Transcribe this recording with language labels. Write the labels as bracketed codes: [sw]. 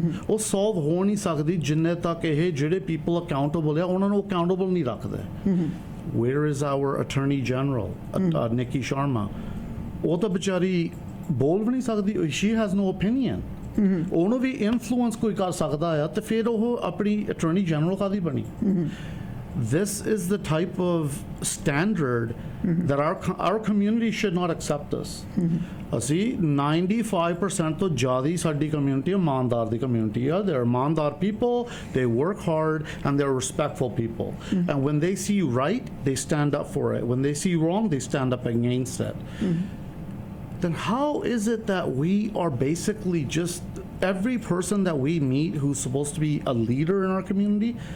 [pa] ਉਹ ਸੋਲਵ ਹੋ ਨਹੀਂ ਸਕਦੀ ਜਿੰਨੇ ਤੱਕ ਇਹ ਜਿਹੜੇ ਪੀਪਲ ਅਕਾਊਂਟੇਬਲ ਆ ਉਹਨਾਂ ਨੂੰ ਅਕਾਊਂਟੇਬਲ ਨਹੀਂ ਰੱਖਦੇ. [en] Where is our attorney general Nikki Sharma? [pa] ਉਹ ਤਾਂ ਵਿਚਾਰੀ ਬੋਲ ਵੀ ਨਹੀਂ ਸਕਦੀ. [en] She has no opinion. [pa] ਉਹਨੂੰ ਵੀ ਇਨਫਲੂਐਂਸ ਕੋਈ ਕਰ ਸਕਦਾ ਆ ਤੇ ਫਿਰ ਉਹ ਆਪਣੀ ਅਟਾਰਨੀ ਜਨਰਲ ਕਾਹਦੀ ਬਣੀ? [en] This is the type of standard that our community should not accept this. [pa] ਅਸੀਂ 95% ਤੋਂ ਜ਼ਿਆਦਾ ਸਾਡੀ community ਇਮਾਨਦਾਰ ਦੀ community ਆ. [en] They're ਇਮਾਨਦਾਰ people, they work hard and they're respectful people. And when they see right, they stand up for it. When they see wrong, they stand up against it. Then how is it that we are basically just every person that we meet who's supposed to be a leader in our community?